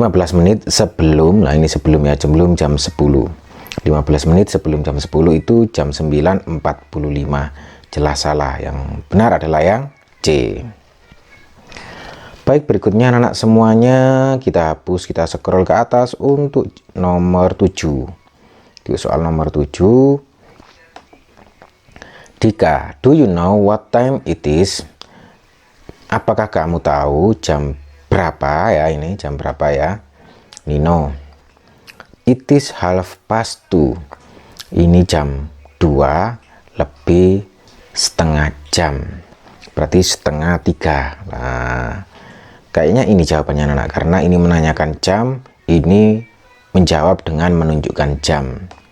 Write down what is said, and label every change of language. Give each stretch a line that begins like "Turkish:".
Indonesian: 15 menit sebelum, nah ini sebelum ya, sebelum jam 10. 15 menit sebelum jam 10 itu jam 9.45. Jelas salah. Yang benar adalah yang C. Baik, berikutnya anak-anak semuanya kita hapus, kita scroll ke atas untuk nomor 7. Di soal nomor 7.
English: Dika, do you know what time it is?
Indonesian: Apakah kamu tahu jam berapa ya ini? Jam berapa ya? Nino.
English: It is 2:30.
Indonesian: Ini jam 2 lebih setengah jam. Berarti setengah 3. Nah, kayaknya ini jawabannya anak, karena ini menanyakan jam, ini menjawab dengan menunjukkan jam.